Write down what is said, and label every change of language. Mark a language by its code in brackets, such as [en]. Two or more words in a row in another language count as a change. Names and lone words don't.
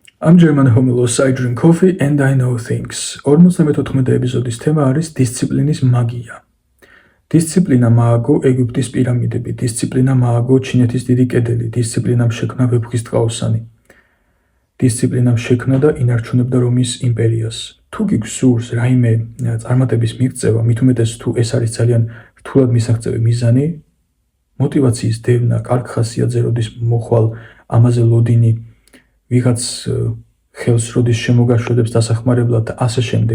[en] I'm German homelos, I drink coffee and I know things. [ka] 54 ეპიზოდის თემა არის დისციპლინის მაგია. დისციპლინა მააგო ეგვიპტის პირამიდები, დისციპლინა მააგო ჩინეთის დიდი კედელი, დისციპლინამ შექმნა ვეფხის ტყაოსანი. დისციპლინამ შექმნა და ინარჩუნებდა რომის იმპერიას. თუ გიგსურს რაიმე წარმატების მიღწევა, მით უმეტეს თუ ეს არის ძალიან რთულად მისაღწევი მიზანი, мотиваციის დევნა, კარგ ხასიათზე როდის მოხვალ, ამაზე ლოდინი ვიღაც ხელს როდის შემოგაშვედებს დასახმარებლად და ასე შემდეგ.